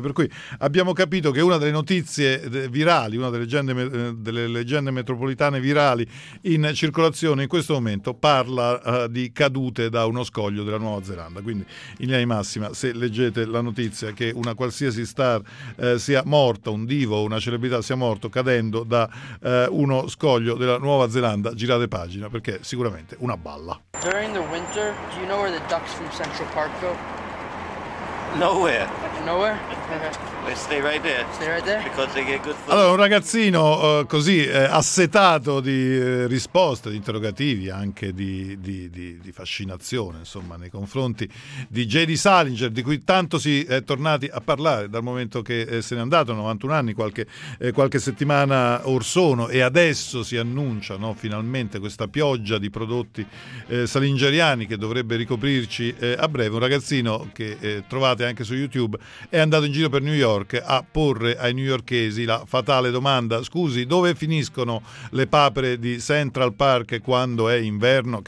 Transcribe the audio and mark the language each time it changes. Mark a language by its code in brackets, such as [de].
[it] Per cui abbiamo capito che una delle notizie virali, una delle leggende metropolitane virali in circolazione in questo momento, parla di cadute da uno scoglio della Nuova Zelanda. Quindi in linea di massima, se leggete la notizia che una qualsiasi star sia morta, un divo, una celebrità sia morto cadendo da uno scoglio della Nuova Zelanda, girate pagina, perché è sicuramente una balla. [en] During the winter, do you know where the ducks from Central Park go? Nowhere. Nowhere? They stay right there. Stay right there? Because they get good food. [it] Allora, un ragazzino così assetato di risposte, di interrogativi, anche di fascinazione, insomma, nei confronti di J.D. Salinger, di cui tanto si è tornati a parlare dal momento che se n'è andato, 91 anni, qualche settimana or sono, e adesso si annuncia, no, finalmente questa pioggia di prodotti salingeriani che dovrebbe ricoprirci a breve. Un ragazzino che trovate anche su YouTube è andato in giro per New York a porre ai newyorkesi la fatale domanda: scusi, dove finiscono le papere di Central Park quando è inverno?